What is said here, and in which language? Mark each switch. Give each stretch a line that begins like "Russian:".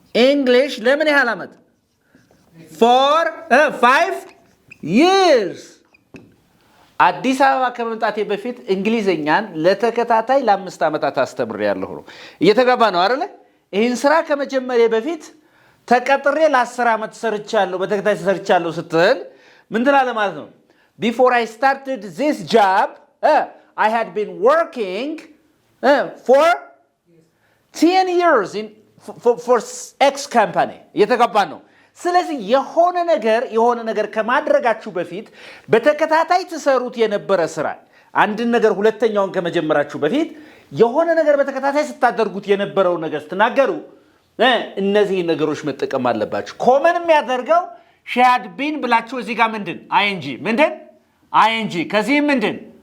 Amharic: English ለምን ያህል አመት?
English: for 5 years።
Amharic: አዲስ አበባ ከመምጣቴ በፊት እንግሊዝኛን ለተከታታይ ለ5 አመታት አስተምሬያለሁ ነው። እየተጋባ ነው አይደል? ይህን ስራ ከመጀመሪያ በፊት ተቀጥሬ ለ10 አመት ሰርቻለሁ፣ በተከታታይ ሰርቻለሁ ስትል ምን ትላለህ ማለት ነው?
English: Before I started this job I had been working for 10 years for X company.
Amharic: እየተጋባ ነው። ስለዚህ የሆነ ነገር ከማድረጋችሁ በፊት በተከታታይ ተሰሩት የነበረ ስራ አንድን ነገር ሁለተኛውን ከመጀመራችሁ በፊት የሆነ ነገር በተከታታይ ስታደርጉት የነበረው ነገር ስትናገሩ እነዚህ ነገሮች መጠቀም አለባችሁ። ኮመን የሚያደርገው
English: she had been
Amharic: ብላችሁ እዚህ ጋር ምንድን ing ከዚህም ምንድን